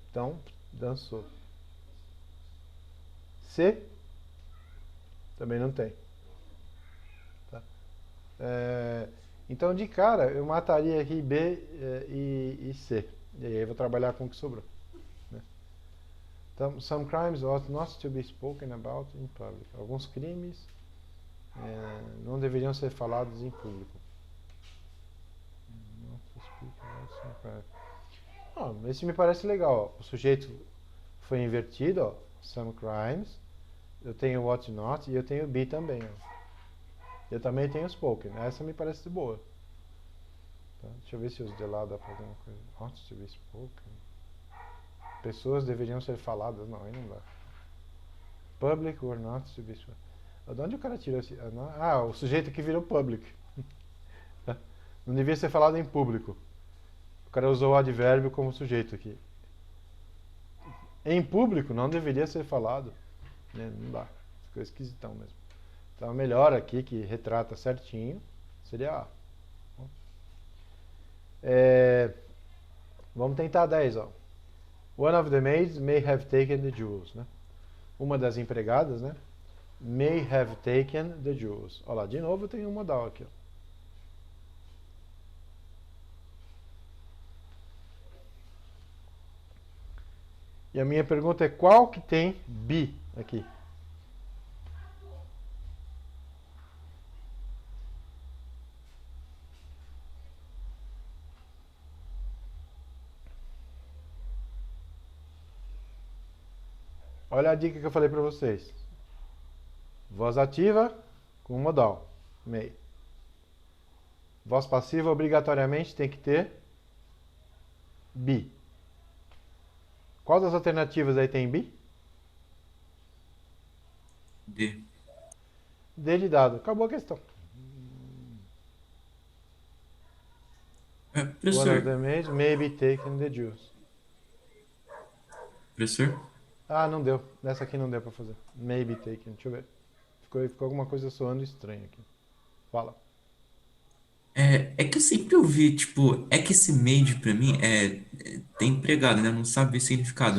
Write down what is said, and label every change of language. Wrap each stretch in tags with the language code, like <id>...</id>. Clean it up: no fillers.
<pt>Então, dançou. C. Também não tem. Tá? Então, de cara, eu mataria aqui B e C. E aí eu vou trabalhar com o que sobrou.</pt> <en>Então, some crimes ought not to be spoken about in public.</en> <pt>Alguns crimes não deveriam ser falados em público.</pt> <en>Not to speak about some crimes.</en> <pt>Esse me parece legal. Ó. O sujeito foi invertido. Ó.</pt> <en>Some crimes.</en> <pt>Eu tenho ought not e eu tenho be também. Ó. Eu também tenho spoken. Essa me parece boa. Tá? Deixa eu ver se os de lá dá pra fazer uma coisa.</pt> <en>Ought to be spoken.</en> <pt>Pessoas deveriam ser faladas. Não, aí não dá.</pt> <en>Public or not to be spoken.</en> <pt>De onde o cara tirou esse... o sujeito que virou public. Não devia ser falado em público. O cara usou o advérbio como sujeito aqui. Em público não deveria ser falado. Né? Não dá. Ficou esquisitão mesmo. Então, melhor aqui, que retrata certinho, seria A. Vamos tentar 10, ó.</pt> <en>One of the maids may have taken the jewels,</en> <pt>né? Uma das empregadas, né?</pt> <en>May have taken the jewels.</en> <pt>Olha lá, de novo tem um modal aqui, ó. E a minha pergunta é qual que tem be aqui? Olha a dica que eu falei para vocês. Voz ativa com modal. May. Voz passiva obrigatoriamente tem que ter be. Qual das alternativas aí tem be? D. D de dado. Acabou a questão.</pt> <en>One of</en> <pt>Professor,</pt> <en>the maids may be taking the juice.</en> <pt>professor, Ah, não deu. Nessa aqui não deu pra fazer.</pt> <en>May be taken.</en> <pt>Deixa eu ver. Ficou alguma coisa soando estranha aqui. Fala. é que eu sempre ouvi, tipo, é que esse maid pra mim tem empregado, né? Eu não sabe o significado.</pt>